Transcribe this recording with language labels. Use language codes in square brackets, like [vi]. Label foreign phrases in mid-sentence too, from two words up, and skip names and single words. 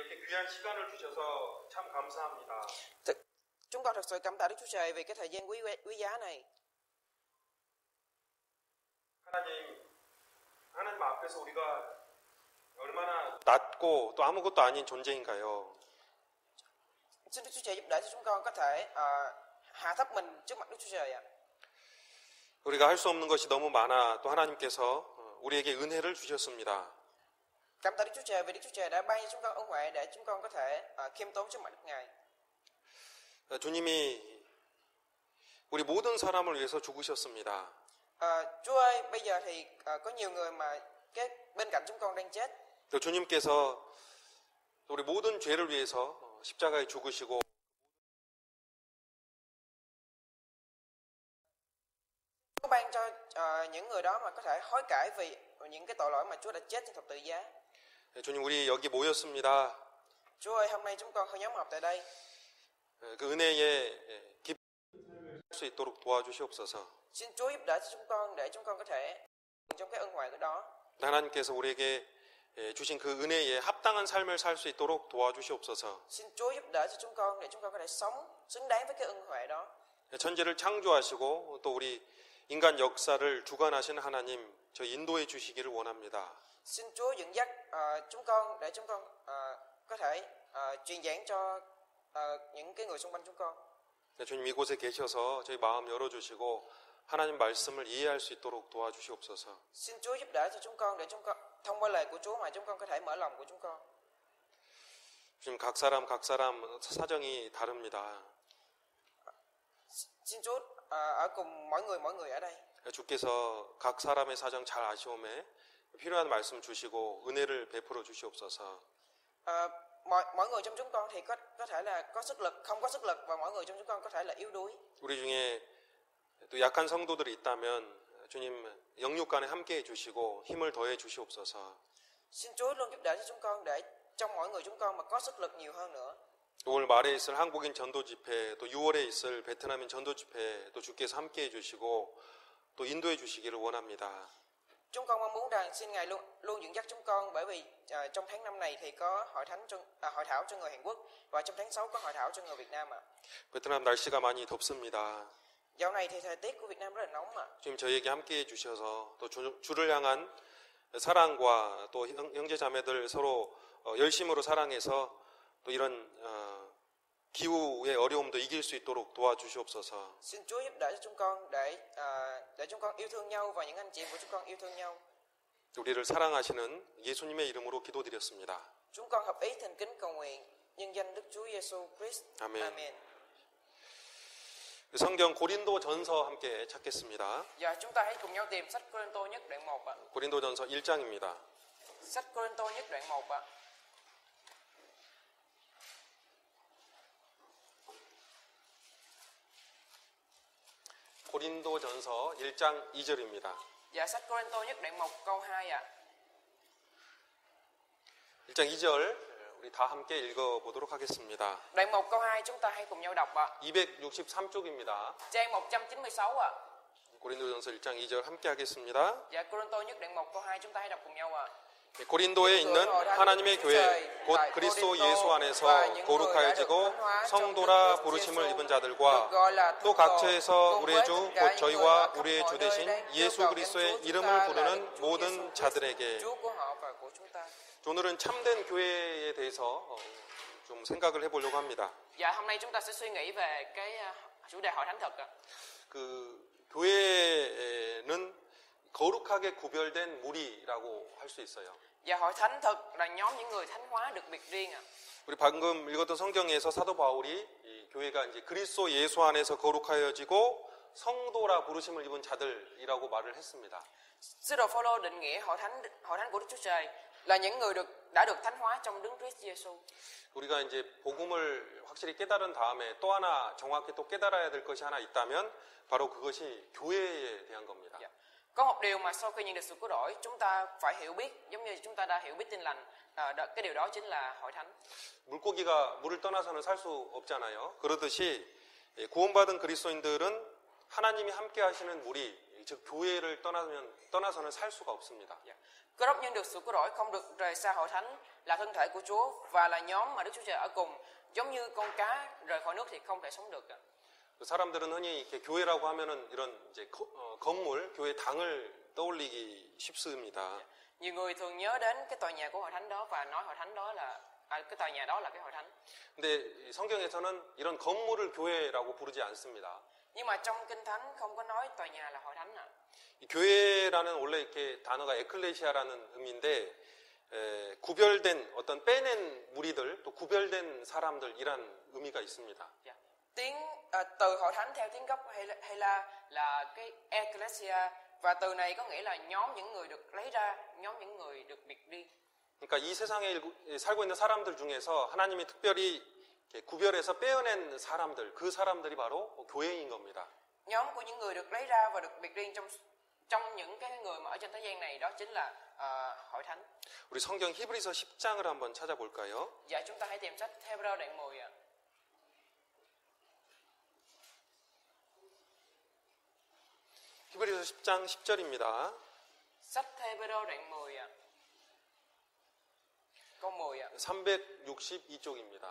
[ko] 귀한 시간을 주셔서 참 감사합니다. [vi] Chúng con thật sự cảm tạ Đức Chúa Trời vì cái thời gian quý giá này. [ko] 하나님 앞에서 우리가 얼마나 낮고 또 아무것도 아닌 존재인가요? [vi] Xin Đức Chúa Trời giúp đỡ cho chúng con có thể hạ thấp mình trước mặt Đức Chúa Trời ạ. [ko] 우리가 할 수 없는 것이 너무 많아 또 하나님께서 우리에게 은혜를 주셨습니다. [vi] Cảm tạ Đức Chúa Trời vì Đức Chúa Trời đã ban cho chúng con ân huệ để chúng con có thể khiêm tốn trước mặt Đức Ngài. [ko] 주님이 우리 모든 사람을 위해서 죽으셨습니다. [vi] Chúa ơi, bây giờ thì có nhiều người mà bên cạnh chúng con đang chết. [ko] 또 주님께서 우리 모든 죄를 위해서 십자가에 죽으시고 [vi] Chúa ban cho những người đó mà có thể hối cải vì những cái tội lỗi mà Chúa đã chết trên thập tự giá. [ko] 주님 우리 여기 모였습니다. [vi] Chúa ơi, hôm nay chúng con nhóm họp tại đây. [ko] 그 은혜에 깊이 살 수 있도록 도와주시옵소서. [vi] Xin Chúa giúp đỡ cho chúng con để chúng con có thể trong cái ân huệ đó. [ko] 하나님께서 우리에게 주신 그 은혜에 합당한 삶을 살 수 있도록 도와주시옵소서. [vi] Xin Chúa giúp đỡ cho chúng con để chúng con có thể sống xứng đáng với cái ân huệ đó. [ko] 천지를 창조하시고 또 우리 인간 역사를 주관하시는 하나님, 저 인도해 주시기를 원합니다. [vi] Xin Chúa dẫn dắt chúng con để chúng con có thể truyền giảng cho những cái người xung quanh chúng con. [ko] 주님 이곳에 계셔서 저희 마음 열어주시고 하나님 말씀을 이해할 수 있도록 도와주시옵소서. [vi] Xin Chúa giúp đỡ cho chúng con để chúng con thông qua lời của Chúa mà chúng con có thể mở lòng của chúng con. [ko] 지금 각 사람 사정이 다릅니다. [vi] Xin Chúa ở cùng mỗi người ở đây. [ko] 주께서 각 사람의 사정 잘 아시오매 필요한 말씀 주시고 은혜를 베풀어 주시옵소서. [vi] Mỗi người trong chúng con thì có thể là có sức lực, không có sức lực, và mỗi người trong chúng con có thể là yếu đuối. [ko] 우리 중에 또 약한 성도들이 있다면 주님 영육간에 함께해 주시고 힘을 더해 주시옵소서. [vi] Xin Chúa luôn giúp đỡ cho chúng con để trong mỗi người chúng con mà có sức lực nhiều hơn nữa. [ko] 올 말에 있을 한국인 전도 집회, 또 6월에 있을 베트남인 전도 집회, 또 주께서 함께해 주시고 또 인도해 주시기를 원합니다. [vi] Chúng con mong muốn rằng xin Ngài luôn dẫn dắt chúng con, bởi vì trong tháng 5 này thì có hội thảo cho người Hàn Quốc, và trong tháng 6 có hội thảo cho người Việt Nam ạ. [ko] 베트남 날씨가 많이 덥습니다. [vi] Dạo này thì thời tiết của Việt Nam rất là nóng ạ. [ko] 주님 저희에게 함께해 주셔서 또 주를 향한 사랑과 또 형제 자매들 서로 열심으로 사랑해서 또 이런 기후의 어려움도 이길 수 있도록 도와주시옵소서. [vi] Xin Chúa giúp đỡ cho chúng con để chúng con yêu thương nhau và những anh chị của chúng con yêu thương nhau. [ko] 우리를 사랑하시는 예수님의 이름으로 기도드렸습니다. [vi] Chúng con hợp ý thành kính cầu nguyện nhân danh Đức Chúa Giêsu Christ. [ko] 아멘. [vi] Amen. [ko] 성경 고린도전서 함께 찾겠습니다. [vi] Giờ chúng ta hãy cùng nhau tìm sách Cô-rinh-tô nhất đoạn 1 ạ. [ko] 고린도전서 1장입니다. [vi] Sách Cô-rinh-tô nhất đoạn 1 ạ. [ko] 고린도전서 1장 2절입니다. [vi] Dạ, sách Cô-rinh-tô nhất đoạn 1 câu 2 ạ. [ko] 1장 2절 우리 다 함께 읽어보도록 하겠습니다. [vi] Đoạn 1 câu 2 chúng ta hãy cùng nhau đọc ạ. [ko] 263쪽입니다. [vi] Trang 196 ạ. [ko] 고린도전서 1장 2절 함께 하겠습니다. [vi] Dạ, Cô-rinh-tô nhất đoạn 1 câu 2 chúng ta hãy đọc cùng nhau ạ. [ko] 고린도에 있는 하나님의 교회 곧 그리스도 예수 안에서 거룩하여지고 성도라 부르심을 입은 자들과 또 각처에서 우리의 주 곧 저희와 우리의 주 되신 예수 그리스도의 이름을 부르는 모든 자들에게. 오늘은 참된 교회에 대해서 좀 생각을 해보려고 합니다. [vi] Dạ, hôm nay chúng ta sẽ suy nghĩ về cái chủ đề hội thánh thật ạ. [ko] 그 교회는 거룩하게 구별된 무리라고 할 수 있어요. [vi] Và hội thánh thực là nhóm những người thánh hóa được biệt riêng ạ. [ko] 우리 방금 읽었던 성경에서 사도 바울이 이 교회가 이제 그리스도 예수 안에서 거룩하여지고 성도라 부르심을 입은 자들이라고 말을 했습니다. [vi] Sứ đồ Phaolô định nghĩa hội thánh của Đức Chúa Trời là những người đã được thánh hóa trong Đấng Christ Giêsu. [ko] 우리가 이제 복음을 확실히 깨달은 다음에 또 하나 정확히 또 깨달아야 될 것이 하나 있다면 바로 그것이 교회에 대한 겁니다. Yeah. [vi] Có một điều mà sau khi nhận được sự cứu rỗi chúng ta phải hiểu biết, giống như chúng ta đã hiểu biết tin lành, cái điều đó chính là hội thánh. [ko] 물고기가 물을 떠나서는 살 수 없잖아요. 그러듯이 구원받은 그리스도인들은 하나님이 함께 하시는 무리, 즉 교회를 떠나서는 살 수가 없습니다. [vi] Cơ đốc nhân được sự cứu rỗi không được rời xa hội thánh, là thân thể của Chúa và là nhóm mà Đức Chúa Trời ở cùng. Giống như con cá rời khỏi nước thì không thể sống được. [ko] 사람들은 흔히 이렇게 교회라고 하면은 이런 이제 건물, 교회 당을 떠올리기 쉽습니다. [vi] Nhiều người thường nhớ đến cái tòa nhà của hội thánh đó và nói hội thánh đó là cái tòa nhà đó là cái hội thánh. [ko] 근데 성경에서는 이런 건물을 교회라고 부르지 않습니다. [vi] Nhưng mà trong Kinh Thánh không có nói tòa nhà là hội thánh nào. [ko] 이 교회라는 원래 이렇게 단어가 에클레시아라는 의미인데 구별된 어떤 빼낸 무리들 또 구별된 사람들이란 의미가 있습니다. [vi] Tiếng từ hội thánh theo tiếng gốc hay là cái ecclesia, và từ này có nghĩa là nhóm những người được lấy ra, nhóm những người được biệt riêng. [ko] 그러니까 이 세상에 살고 있는 사람들 중에서 하나님이 특별히 구별해서 빼어낸 사람들, 그 사람들이 바로 교회인 겁니다. [vi] Nhóm của những người được lấy ra và được biệt riêng trong những cái người mà ở trên thế gian này, đó chính là hội thánh. [ko] 우리 성경 히브리서 10장을 한번 찾아볼까요? [vi] Dạ, chúng ta hãy tìm sách Hebrew đoạn 10 ạ. [ko] 히브리서 10장 10절입니다. [vi] Sách Hebrew đoạn 10 ạ. Câu 10 ạ. [ko] 362쪽입니다.